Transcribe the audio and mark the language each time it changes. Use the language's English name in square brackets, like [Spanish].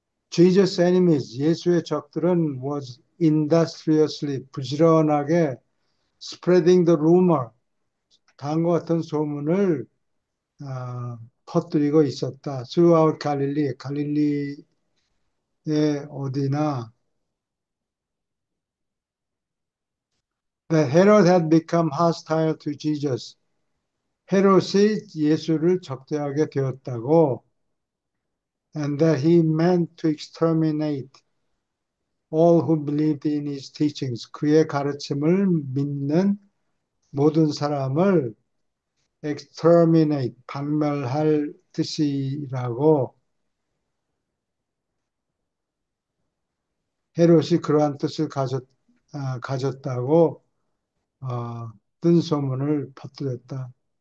[English] Jesus enemies [Korean] 예수의 적들은 [English] was industriously [Korean] 부지런하게 [English] spreading the rumor [Korean] 다음과 같은 소문을 퍼뜨리고 있었다. [English] throughout [Korean] 갈릴리의 어디나 [English] that Herod had become hostile to Jesus. [Korean] 헤롯이 예수를 적대하게 되었다고 [English] and that he meant to exterminate all who believed in his teachings. [Korean] 그의 가르침을 믿는 모든 사람을 exterminate, 박멸할 뜻이라고 헤롯이 그러한 뜻을 가졌다고 뜬 소문을 퍼뜨렸다.